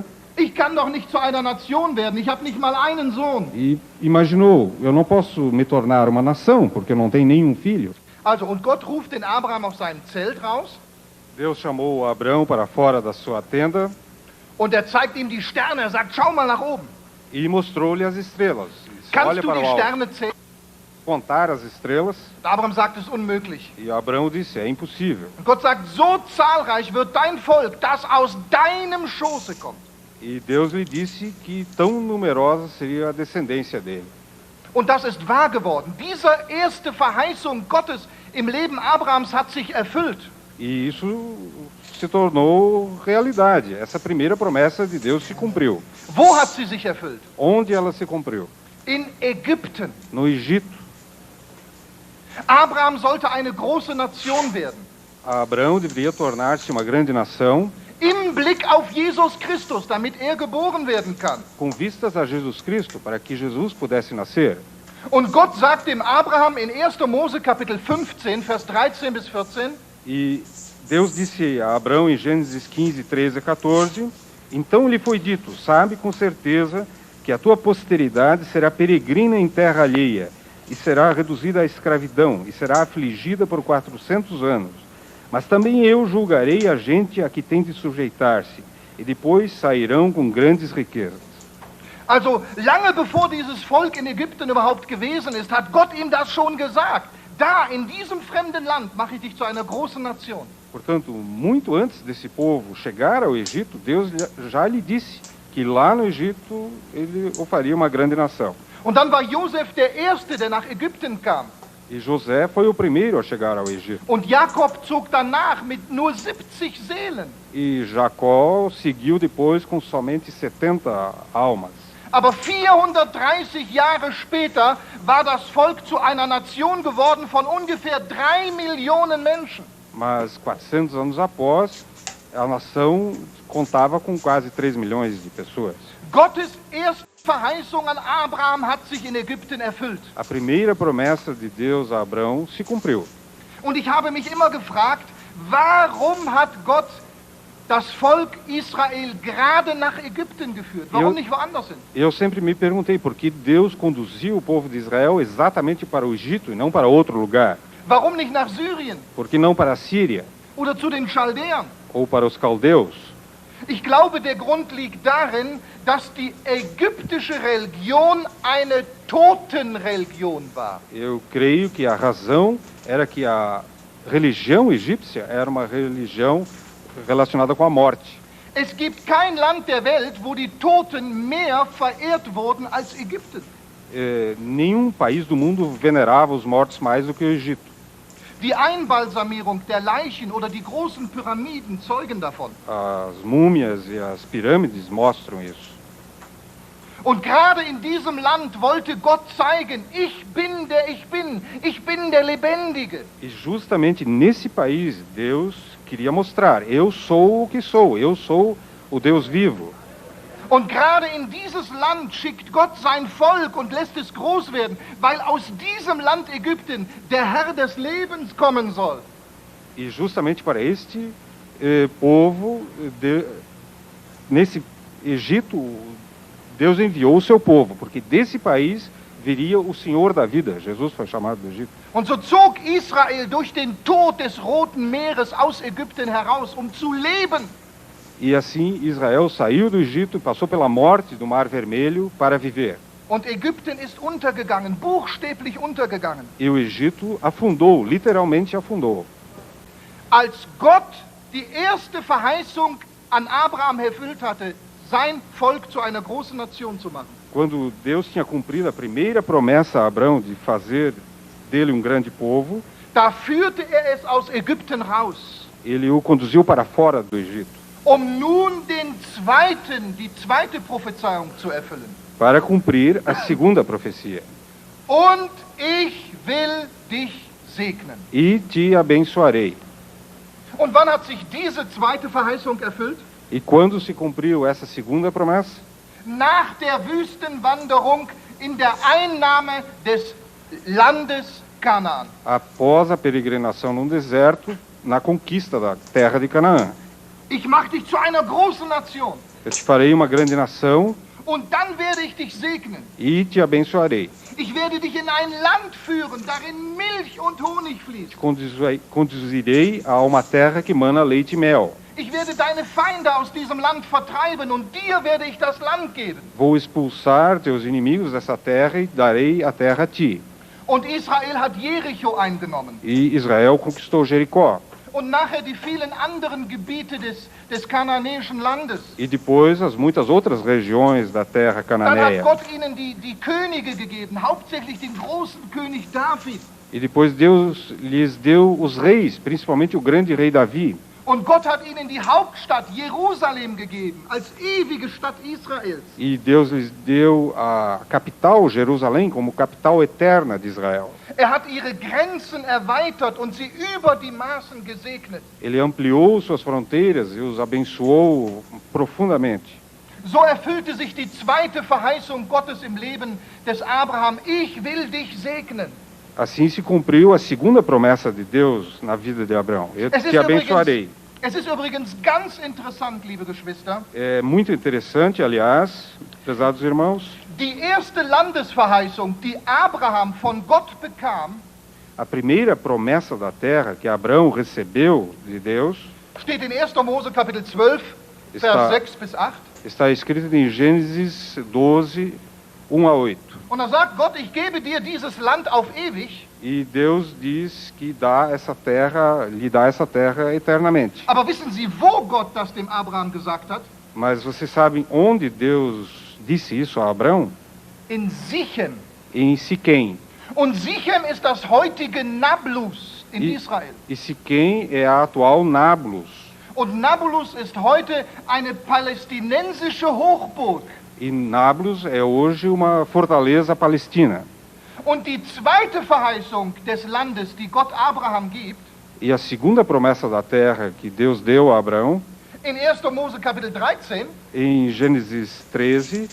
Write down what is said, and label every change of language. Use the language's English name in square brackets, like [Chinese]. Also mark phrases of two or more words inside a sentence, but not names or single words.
[German] Ich kann doch nicht zu einer Nation werden, ich habe nicht mal einen Sohn. [Portuguese] E imaginou: eu não posso me tornar uma nação, porque eu não tenho nenhum filho. [German] Also, und Gott ruft den Abraham aus seinem Zelt raus. [Portuguese] Deus chamou Abraão para fora da sua tenda [German] Und er zeigt ihm die Sterne, er sagt, schau mal nach oben. [Portuguese] e mostrou-lhe as estrelas. Disse: [German] Kannst [Portuguese] olha [German] du [Portuguese] para [German] die [Portuguese] o alto, [German] Sterne zählen? [Portuguese] contar as estrelas. [German] Und Abraham sagt, es ist unmöglich. [Portuguese] E Abraão disse: é impossível. [German] Und Gott sagt, so zahlreich wird dein Volk, das aus deinem Schoße kommt. [Portuguese] E Deus lhe disse que tão numerosa seria a descendência dele. [German] Und das ist wahr geworden. Diese erste Verheißung Gottes im Leben Abrahams hat sich erfüllt. [Portuguese] E isso se tornou realidade. Essa primeira promessa de Deus se cumpriu. [German] Wo hat sie sich erfüllt? [Portuguese] Onde ela se cumpriu? [German] In Ägypten. [Portuguese] No Egito. [German] Abraham sollte eine große Nation werden. [Portuguese] Abraão deveria tornar-se uma grande nação [German] Im Blick auf Jesus Christus, damit er geboren werden kann. [Portuguese] com vistas a Jesus Cristo, para que Jesus pudesse nascer. [German] Und Gott sagt dem Abraham in 1. Mose Kapitel 15, Vers 13 bis 14, [Portuguese] E Deus disse a Abraão em Gênesis 15, 13 a 14, então lhe foi dito, sabe com certeza que a tua posteridade será peregrina em terra alheia, e será reduzida à escravidão, e será afligida por 400 anos. Mas também eu julgarei a gente a que tem de sujeitar-se, e depois sairão com grandes riquezas. [German] Also lange bevor dieses Volk in Ägypten überhaupt gewesen ist, hat Gott ihm das schon gesagt. Da, in diesem fremden Land, mache ich dich zu einer großen Nation. [Portuguese] Portanto, muito antes desse povo chegar ao Egito, Deus já lhe disse que lá no Egito ele o faria uma grande nação. [German] Und dann war Josef der Erste, der nach Ägypten kam. [Portuguese] E José foi o primeiro a chegar ao Egito. [German] Und Jakob zog danach mit nur 70 Seelen. [Portuguese] E Jacó seguiu depois com somente 70 almas. [German] Aber 430 Jahre später war das Volk zu einer Nation geworden von ungefähr 3 Millionen Menschen. [Portuguese] Mas 400 anos após, a nação contava com quase 3 milhões de pessoas. [German] Gottes erste Verheißung an Abraham hat sich in Ägypten erfüllt. [Portuguese] A primeira promessa de Deus a Abraão se cumpriu. [German] Und ich habe mich immer gefragt, warum hat Gott das Volk Israel gerade nach Ägypten geführt? Warum nicht woanders hin? [Portuguese] Eu sempre me perguntei por que Deus conduziu o povo de Israel exatamente para o Egito e não para outro lugar. [German] Warum nicht nach Syrien [Portuguese] Por que não para a Síria [German] oder zu den Chaldäern? [Portuguese] ou para os caldeus? [German] Ich glaube, der Grund liegt darin, dass die ägyptische Religion eine Totenreligion war. [Portuguese] Eu creio que a razão era que a religião egípcia era uma religião relacionada com a morte. [German] Es gibt kein Land der Welt, wo die Toten mehr verehrt wurden als Ägypten. [Portuguese] Nenhum país do mundo venerava os mortos mais do que o Egito. [German] Die Einbalsamierung der Leichen oder die großen Pyramiden zeugen davon. [Portuguese] As múmias e as pirâmides mostram isso. [German] Und gerade in diesem Land wollte Gott zeigen, ich bin der Lebendige. [Portuguese] E justamente nesse país, Deus queria mostrar, eu sou o que sou, eu sou o Deus vivo. [German] Und gerade in dieses Land schickt Gott sein Volk und lässt es groß werden, weil aus diesem Land Ägypten der Herr des Lebens kommen soll. [Portuguese] E justamente para este povo, nesse Egito, Deus enviou o seu povo, porque desse país viria o Senhor da vida. Jesus foi chamado do Egito. [German] Und so zog Israel durch den Tod des Roten Meeres aus Ägypten heraus, um zu leben. [Portuguese] E assim Israel saiu do Egito e passou pela morte do Mar Vermelho para viver. [German] Und Ägypten ist untergegangen, buchstäblich untergegangen. [Portuguese] E o Egito afundou, literalmente afundou. [German] Als Gott die erste Verheißung an Abraham erfüllt hatte, sein Volk zu einer großen Nation zu machen. [Portuguese] Quando Deus tinha cumprido a primeira promessa a Abraão de fazer dele um grande povo, [German] Da führte es aus Ägypten raus, [Portuguese] ele o conduziu para fora do Egito, [German] um nun die zweite Prophezeiung zu erfüllen. [Portuguese] para cumprir a segunda profecia. [German] Und ich will dich segnen. [Portuguese] E te abençoarei. [German] Und wann hat sich diese zweite Verheißung erfüllt? [Portuguese] E quando se cumpriu essa segunda promessa? [German] Nach der Wüstenwanderung in der Einnahme des Landes Kanaan. [Portuguese] Após a peregrinação no deserto, na conquista da terra de Canaã. [German] Ich mache dich zu einer großen Nation. [Portuguese] Eu te farei uma grande nação [German] Und dann werde ich dich segnen. [Portuguese] e te abençoarei. [German] Ich werde dich in ein Land führen, darin Milch und Honig fließt. [Portuguese] Te conduzirei a uma terra que mana leite e mel. [German] Ich werde deine Feinde aus diesem Land vertreiben und dir werde ich das Land geben. [Portuguese] Vou expulsar teus inimigos dessa terra e darei a terra a ti. [German] Und Israel hat Jericho eingenommen. [Portuguese] E Israel conquistou Jericó. [German] Und nachher die vielen anderen Gebiete des kananäischen Landes. [Portuguese] E depois as muitas outras regiões da terra [German] Dann hat [Portuguese] cananeia. [German] Gott ihnen die Könige gegeben, hauptsächlich den großen König David. [Portuguese] E depois Deus lhes deu os reis, principalmente o grande rei Davi. [German] Und Gott hat ihnen die Hauptstadt Jerusalem gegeben, als ewige Stadt Israels. [Portuguese] E Deus lhes deu a capital, Jerusalém, como capital eterna de Israel. [German] Hat ihre Grenzen erweitert und sie über die Maßen gesegnet. [Portuguese] Ele ampliou suas fronteiras e os abençoou profundamente. [German] So erfüllte sich die zweite Verheißung Gottes im Leben des Abraham. Ich will dich segnen. [Portuguese] Assim se cumpriu a segunda promessa de Deus na vida de Abraão. Eu te abençoarei. [German] Es ist übrigens ganz interessant, liebe Geschwister. [Portuguese] É muito interessante, aliás, prezados irmãos, [German] Die erste Landesverheißung, die Abraham von Gott bekam, [Portuguese] a primeira promessa da terra que Abraão recebeu de Deus [German] steht in 1. Mose Kapitel 12, Vers 6 bis 8. [Portuguese] está escrito em Gênesis 12, 1 a 8. [German] Und da sagt Gott, ich gebe dir dieses Land auf ewig. [Portuguese] E Deus diz que lhe dá essa terra eternamente. [German] Aber wissen Sie, wo Gott das dem Abraham gesagt hat? [Portuguese] Mas vocês sabem onde Deus disse isso a Abraão? [German] In Sichem. [Portuguese] Em Siquém. [German] Und Sichem ist das heutige Nablus in Israel. [Portuguese] E Siquém é a atual Nablus. [German] Und Nablus ist heute eine palästinensische Hochburg. [Portuguese] E Nablus é hoje uma fortaleza palestina. [German] Und die zweite Verheißung des Landes, die Gott Abraham gibt, [Portuguese] E a segunda promessa da terra que Deus deu a Abraão, [German] in 1. Mose Kapitel 13, [Portuguese] em Gênesis 13,